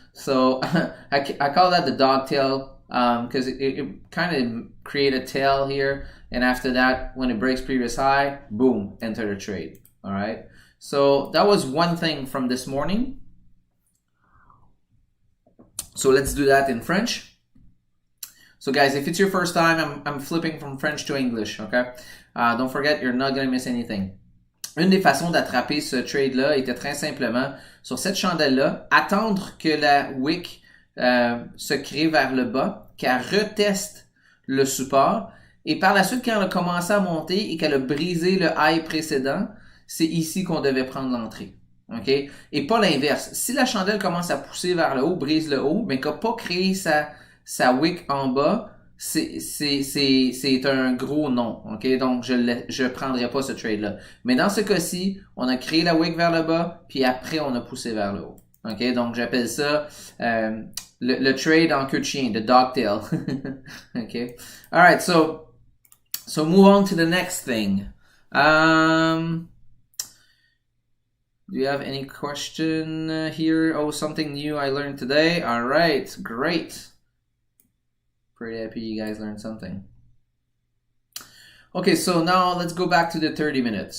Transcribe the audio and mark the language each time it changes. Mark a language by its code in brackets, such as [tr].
[en] So I call that the dog tail because it kind of create a tail here, and after that, when it breaks previous high, boom, enter the trade. All right. So that was one thing from this morning. So let's do that in French. So guys, if it's your first time, I'm flipping from French to English. Okay. Don't forget, you're not gonna miss anything. [fr] Une des façons d'attraper ce trade-là était très simplement, sur cette chandelle-là, attendre que la wick se crée vers le bas, qu'elle reteste le support, et par la suite, quand elle a commencé à monter et qu'elle a brisé le high précédent, c'est ici qu'on devait prendre l'entrée. OK? Et pas l'inverse. Si la chandelle commence à pousser vers le haut, brise le haut, mais qu'elle n'a pas créé sa wick en bas, c'est un gros non, ok? Donc je prendrai pas ce trade là. Mais dans ce cas-ci, on a créé la wick vers le bas, puis après on a poussé vers le haut, ok? Donc j'appelle ça le trade en queue de chien, [en] the dog tail, [fr] ok? [en] All right, so move on to the next thing. Do you have any question here? Oh, something new I learned today. All right, great. Pretty happy you guys learned something. Okay, so now let's go back to the 30 minutes.